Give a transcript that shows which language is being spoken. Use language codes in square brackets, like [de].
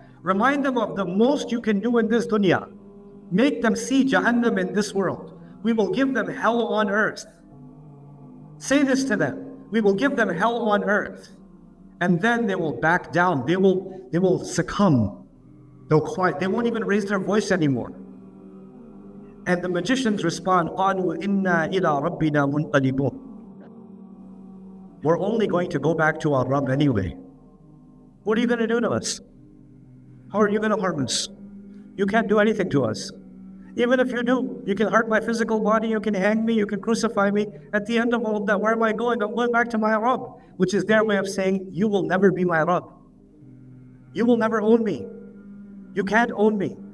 [en] Remind them of the most you can do in this dunya. Make them see Jahannam in this world. We will give them hell on earth. Say this to them. We will give them hell on earth. And then they will back down. They will succumb. They'll quiet. They won't even raise their voice anymore. And the magicians respond, [ar] قَالُوا إِنَّا إِلَىٰ رَبِّنَا مُنْقَلِبُونَ. [en] We're only going to go back to our Rabb anyway. What are you going to do to us? How are you going to harm us? You can't do anything to us. Even if you do, you can hurt my physical body, you can hang me, you can crucify me. At the end of all of that, where am I going? I'm going back to my Rabb, which is their way of saying, you will never be my Rabb. You will never own me. You can't own me.